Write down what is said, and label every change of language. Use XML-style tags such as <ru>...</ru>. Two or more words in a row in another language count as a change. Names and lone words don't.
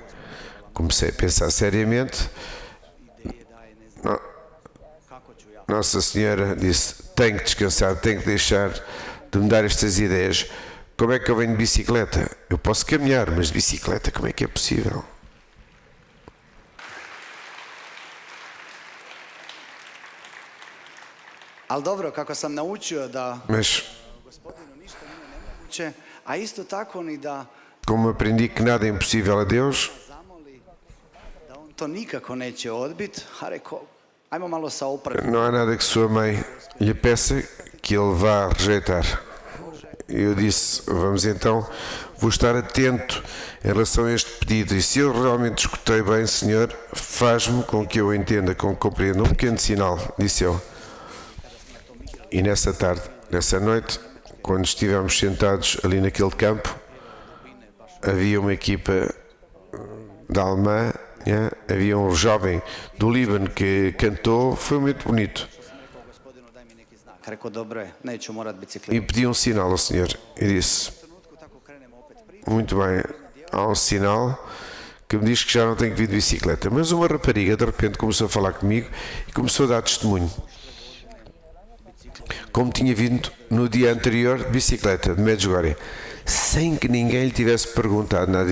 <pt>Comecei a pensar seriamente. Nossa Senhora disse: tenho que descansar, tenho que deixar de me dar estas ideias. Como é que eu venho de bicicleta? Eu posso caminhar, mas de bicicleta como é que é possível?</pt> <hr>Ali dobro, kako sam naučio da</hr> <pt>Mas</pt> <hr>Gospodinu ništa nije nemoguće, a isto tako ni da</hr> <pt>como aprendi que nada é impossível a Deus,</pt> <hr>zamoli da on to nikako neće odbiti, a rekao, ajmo malo sa opratom.</hr> <pt>não há nada que sua mãe lhe peça que ele vá rejeitar. Eu disse: vamos então, vou estar atento em relação a este pedido, e se eu realmente escutei bem, Senhor, faz-me com que eu entenda, com que compreenda. Um pequeno sinal, disse eu. E nessa tarde, nessa noite, quando estivemos sentados ali naquele campo, havia uma equipa da Alemanha, havia um jovem do Líbano que cantou, foi muito bonito.</pt> <hr>Gospodinu, daj mi neki znak. Rekao, dobro je, neću morat</hr> <pt>E</pt> <hr>biciklirati.</hr> <pt>pedi um sinal ao Senhor. E disse:</pt> <hr>U trenutku tako krenemo opet pričati.</hr> <pt>muito bem, há um sinal que me diz que já não tenho que vir de bicicleta. Mas uma rapariga de repente começou a falar comigo e começou a dar testemunho, como tinha vindo no dia anterior de bicicleta, de Medjugorje, sem que ninguém lhe tivesse perguntado nada.</pt>